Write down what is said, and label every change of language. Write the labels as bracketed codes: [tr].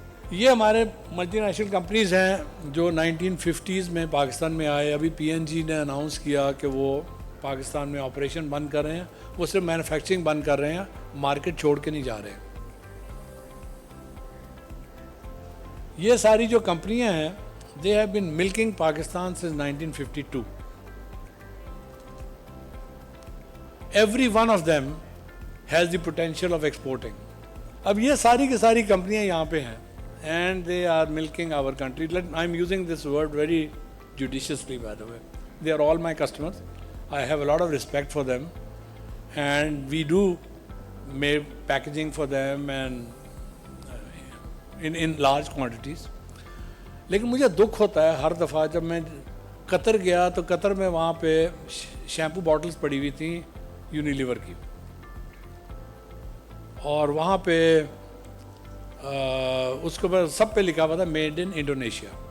[ur] یہ ہمارے multi national companies ہیں جو 1950s میں پاکستان میں آئے. ابھی PNG نے اناؤنس کیا کہ وہ پاکستان میں آپریشن بند کر رہے ہیں. وہ صرف مینوفیکچرنگ بند کر رہے ہیں, مارکیٹ چھوڑ کے نہیں جا رہے. یہ ساری جو کمپنیاں ہیں [en] they have been milking Pakistan since 1952. Every one of them has the potential of exporting. [ur] اب یہ ساری کی ساری کمپنیاں یہاں پہ ہیں [en] and they are milking our country. I'm using this word very judiciously, by the way. They are all my customers. I have a lot of respect for them and we do make packaging for them and in large quantities. [ur] لیکن مجھے دکھ ہوتا ہے ہر دفعہ جب میں قطر گیا تو قطر میں وہاں پہ شیمپو باٹلز پڑی ہوئی تھیں یونیلیور کی, اور وہاں پہ اس کے اوپر سب پہ لکھا ہوا تھا میڈ ان انڈونیشیا.